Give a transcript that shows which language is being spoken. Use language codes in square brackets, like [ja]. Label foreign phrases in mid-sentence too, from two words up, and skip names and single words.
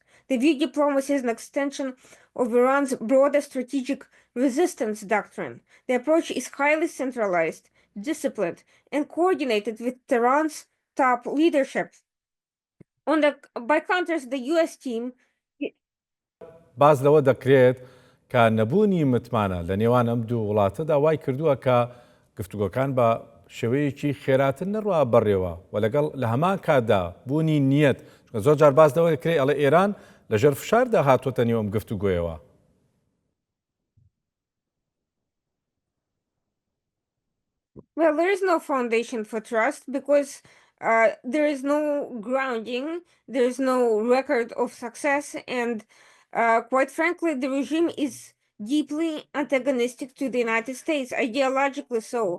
[en] They view diplomacy as an extension of Iran's broader strategic resistance doctrine. The approach is highly centralized, disciplined, and coordinated with Tehran's top leadership. By contrast, the U.S. team [ckb] باز لەوە دەکرێت کە نەبوونی متمانە لە نێوان ئەم دوو وڵاتەدا وای کردووە کە گفتوگۆکان بە شێوەیەکی خێراتر نەڕوا بەڕێوە و لەگەڵ لە هەمان کاتدا بوونی نیەت زۆر جار باز لەوە دەکرێت ئەڵێ ئێران لەژێر فشاردا هاتوۆتە نێو ئەم گفتوگۆیەوە. [en] Well, there is no foundation for trust because There is no grounding, there is no record of success, and quite frankly, the regime is deeply antagonistic to the United States, ideologically so.